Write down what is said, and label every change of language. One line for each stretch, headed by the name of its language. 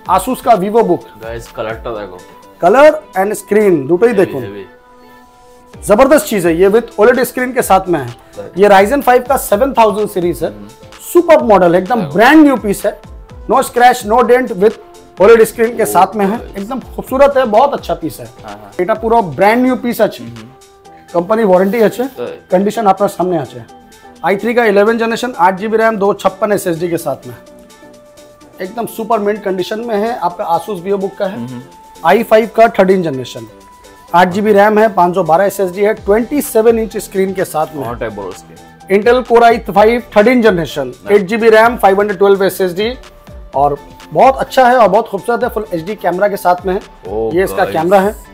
Hindi: Asus का Vivo book, colour and screen दोनों ही देखो, जबरदस्त चीज है ये, विद OLED स्क्रीन के साथ में है। ये Ryzen 5 का 7000 सीरीज है, सुपर मॉडल है, एकदम ब्रांड न्यू पीस है, no scratch no dent, with OLED screen के साथ में है, एकदम खूबसूरत है, बहुत अच्छा पीस है।
Bangla: এটা পুরো ব্র্যান্ড নিউ পিস আছে, কোম্পানি ওয়ারেন্টি আছে, कंडीशन আপনার सामने আছে।
Hindi: i3 का 11 जनरेशन 8GB रैम 256 SSD के साथ में, एकदम सुपर मिंट कंडीशन में है। आपका Asus Vivo बुक का है। i5 का 13 जनरेशन 8GB रैम है, 512 SSD है, 27 इंच स्क्रीन के साथ में। Intel Core i5 13 generation 8GB RAM 512 SSD, और बहुत अच्छा है और बहुत खूबसूरत है, फुल HD कैमरा के साथ में है। ये इसका कैमरा है।